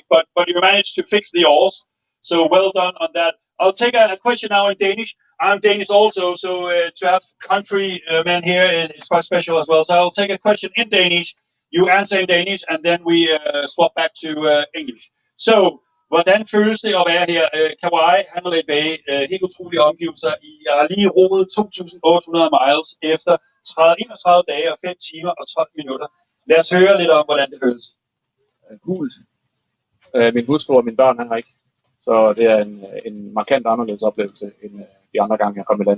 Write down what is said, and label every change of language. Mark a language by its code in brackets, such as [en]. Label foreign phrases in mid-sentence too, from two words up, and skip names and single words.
[en] But you managed to fix the oars, so well done on that. I'll take a question now in Danish. I'm Danish also, so to have countrymen here is quite special as well. So I'll take a question in Danish. You answer in Danish, and then we swap back to English. So, [da] hvordan føles det at være her? Kauai, Hanalei Bay, helt utrolige omgivelser. Jeg har lige roet 2.800 miles efter 31 dage og 5 timer og 12 minutter. Lad os høre lidt om, hvordan det føles. Cool. Min hustru og mine børn har ikke. Så det er en markant anderledes oplevelse end de andre gange, jeg kom i land.